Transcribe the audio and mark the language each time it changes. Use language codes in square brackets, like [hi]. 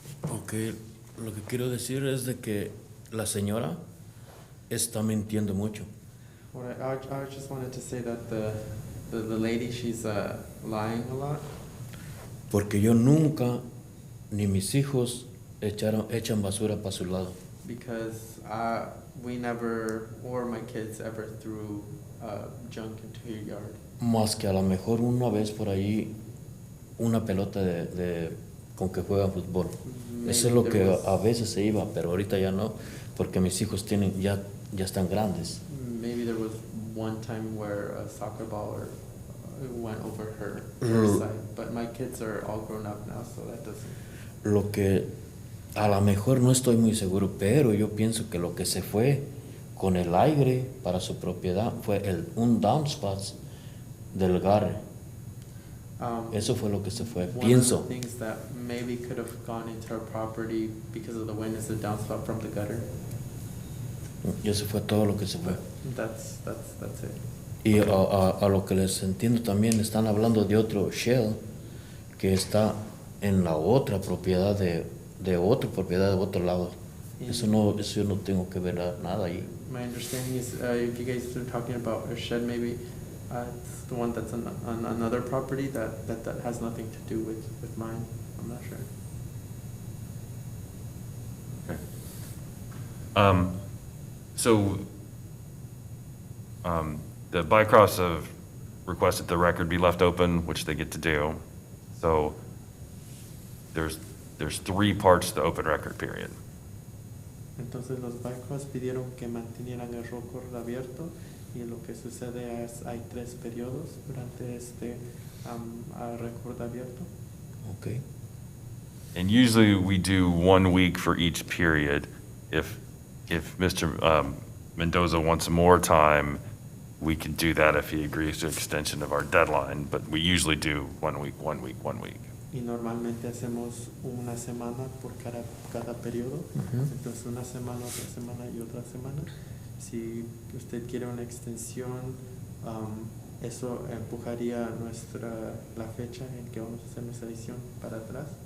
[es] Ok, lo que quiero decir es de que la señora está mintiendo mucho. [en] What I just wanted to say that the lady, she's lying a lot. [es] Porque yo nunca, ni mis hijos, echan basura para su lado. [en] Because we never, or my kids ever threw junk into your yard. [es] Más que a lo mejor una vez por ahí una pelota con que juegan fútbol. Eso es lo que a veces se iba, pero ahorita ya no, porque mis hijos ya están grandes. [en] Maybe there was one time where a soccer ball went over her side, but my kids are all grown up now, so that doesn't. [es] Lo que a lo mejor no estoy muy seguro, pero yo pienso que lo que se fue con el aire para su propiedad fue un downspout del garre. Eso fue lo que se fue, pienso. [en] One of the things that maybe could have gone into our property because of the wind is the downspout from the gutter. [es] Y eso fue todo lo que se fue. [en] That's it. [es] Y a lo que les entiendo también, están hablando de otro shell que está en la otra propiedad de otra propiedad de otro lado. Eso yo no tengo que ver nada ahí. [en] My understanding is, if you guys are talking about a shed, maybe it's the one that's on another property that has nothing to do with mine. I'm not sure. So, the Bycross have requested the record be left open, which they get to do. So, there's 3 parts to the open record period. [es] Entonces los Bycross pidieron que mantuvieran el récord abierto y lo que sucede es hay 3 periodos durante este récord abierto. [en] Okay. And usually we do 1 week for each period. If Mr. Mendoza wants more time, we can do that if he agrees to extension of our deadline, but we usually do 1 week, 1 week, 1 week. [es] Y normalmente hacemos una semana por cada periodo. Entonces una semana, otra semana y otra semana. Si usted quiere una extensión, eso empujaría la fecha en que vamos a hacer nuestra edición para atrás.